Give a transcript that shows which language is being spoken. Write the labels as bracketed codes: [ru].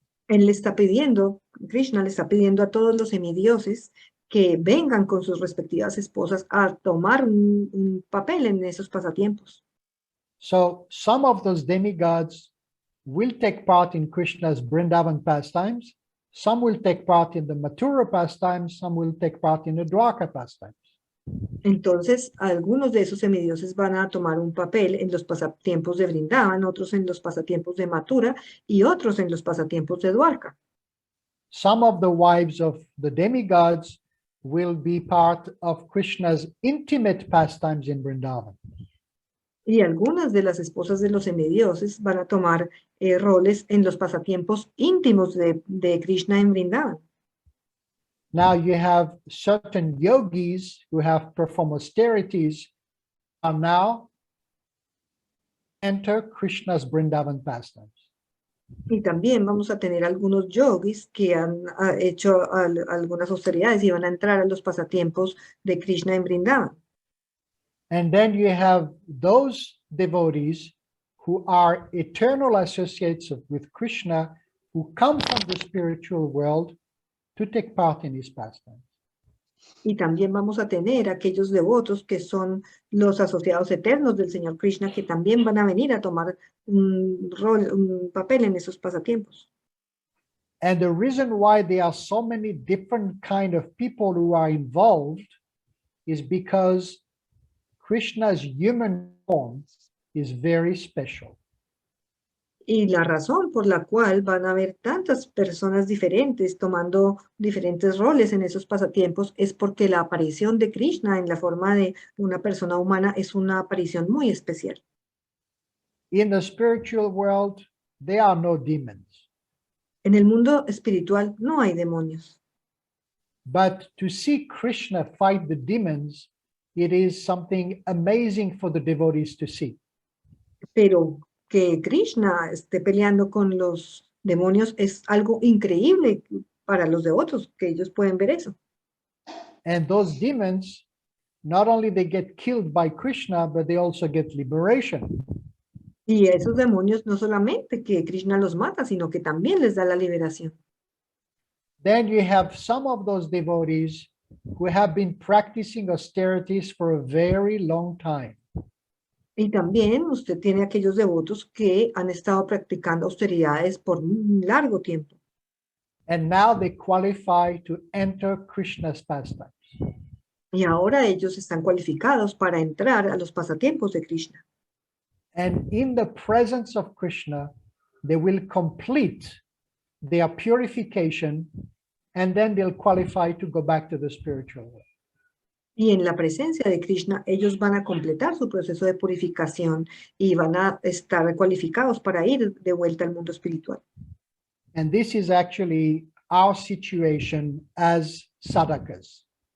[es] él le está pidiendo, Krishna le está pidiendo a todos los semidioses que vengan con sus respectivas esposas a tomar un papel en esos pasatiempos. [en] So some of those demigods will take part in Krishna's Vrindavan pastimes. Some will take part in the Mathura pastimes. Some will take part in the Dwarka pastimes. [es] Entonces, algunos de esos semidioses van a tomar un papel en los pasatiempos de Vrindavan, otros en los pasatiempos de Mathura y otros en los pasatiempos de Dwarka. [en] Some of the wives of the demigods will be part of Krishna's intimate pastimes in Vrindavan. [es] Y algunas de las esposas de los semidioses van a tomar roles en los pasatiempos íntimos de Krishna en Vrindavan. [en] Now you have certain yogis who have performed austerities and now enter Krishna's Vrindavan pastimes. [es] Y también vamos a tener algunos yogis que han hecho algunas austeridades y van a entrar a los pasatiempos de Krishna en Vrindavan. [en] And then you have those devotees who are eternal associates with Krishna, who come from the spiritual world to take part in his pastimes. [es] Y también vamos a tener aquellos devotos que son los asociados eternos del Señor Krishna, que también van a venir a tomar un papel en esos pasatiempos. [en] And the reason why there are so many different kind of people who are involved is because Krishna's human form is very special. [es] Y la razón por la cual van a haber tantas personas diferentes tomando diferentes roles en esos pasatiempos es porque la aparición de Krishna en la forma de una persona humana es una aparición muy especial. [en] In the spiritual world, there are no demons. [es] En el mundo espiritual no hay demonios. [en] But to see Krishna fight the demons, it is something amazing for the devotees to see. [es] Pero que Krishna esté peleando con los demonios es algo increíble para los devotos, que ellos pueden ver eso. [en] And those demons, not only they get killed by Krishna, but they also get liberation. [es] Y esos demonios no solamente que Krishna los mata, sino que también les da la liberación. [en] Then you have some of those devotees who have been practicing austerities for a very long time. [es] Y también usted tiene aquellos devotos que han estado practicando austeridades por un largo tiempo. [en] And now they qualify to enter Krishna's pastimes. [es] Y ahora ellos están cualificados para entrar a los pasatiempos de Krishna. [en] And in the presence of Krishna, they will complete their purification, and then they'll qualify to go back to the spiritual world. [es] Y en la presencia de Krishna, ellos van a completar su proceso de purificación y van a estar cualificados para ir de vuelta al mundo espiritual. [en] And this is actually our situation as sadhakas.